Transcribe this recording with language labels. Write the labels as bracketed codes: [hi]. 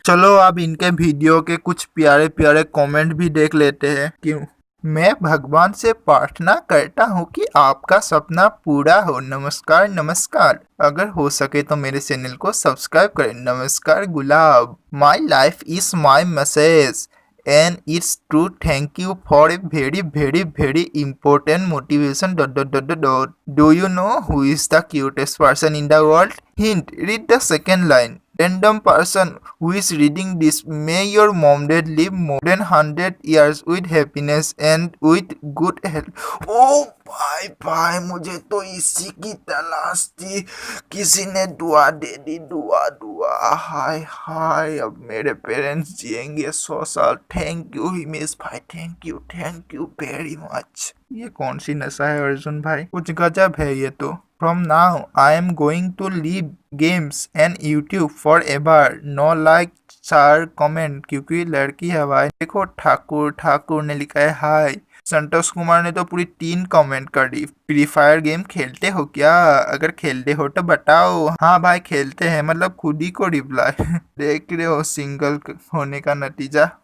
[hi] चलो अब इनके वीडियो के कुछ प्यारे प्यारे कमेंट भी देख लेते हैं। क्यों? मैं भगवान से प्रार्थना करता हूँ कि आपका सपना पूरा हो। नमस्कार नमस्कार, अगर हो सके तो मेरे चैनल को सब्सक्राइब करें। नमस्कार [en] Gulab, my life is my message and it's true. Thank you for a very very very important motivation. ... Do you know who is the cutest person in the world? Hint, read the second line. Random person who is reading this, may your mom dad live more than 100 years with happiness and with good health. [hi] Oh भाई मुझे तो इसी की तलाश थी, किसी ने दुआ दे दी। दुआ हाय हाय, अब मेरे पेरेंट्स जिएंगे 100 साल। [en] Thank you Himesh भाई, thank you very much. [hi] ये कौन सी नशा है अर्जुन भाई? कुछ गजब है ये तो। [en] From now, I am going to leave games and YouTube forever. No like, share, comment, [hi] क्योंकि लड़की है भाई। देखो ठाकुर ने लिखा है हाय। संतोष कुमार ने तो पूरी 3 कमेंट कर दी। फ्री फायर गेम खेलते हो क्या? अगर खेलते हो तो बताओ। हाँ भाई खेलते हैं, मतलब खुद ही को रिप्लाई। देख रहे हो सिंगल होने का नतीजा।